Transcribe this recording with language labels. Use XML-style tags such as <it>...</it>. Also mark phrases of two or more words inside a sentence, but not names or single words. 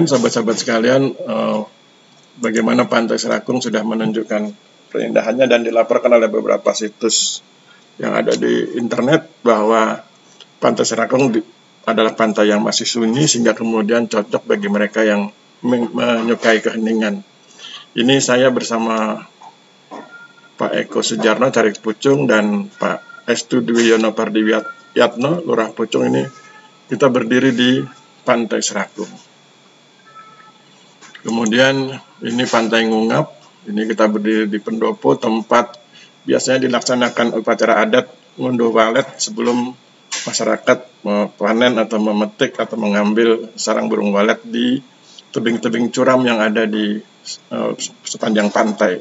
<id>sahabat-sahabat sekalian, bagaimana Pantai Serakung sudah menunjukkan keindahannya dan dilaporkan oleh beberapa situs yang ada di internet bahwa Pantai Serakung adalah pantai yang masih sunyi sehingga kemudian cocok bagi mereka yang menyukai keheningan. Ini saya bersama Pak Eko Sujarno Carik Pucung dan Pak Estu Dwiyono Pardiwiyatno Lurah Pucung. Ini kita berdiri di Pantai Serakung. Kemudian ini Pantai Ngungap. Ini kita berdiri di pendopo, tempat biasanya dilaksanakan upacara adat ngunduh walet sebelum masyarakat panen atau memetik atau mengambil sarang burung walet di tebing-tebing curam yang ada di sepanjang pantai.</id>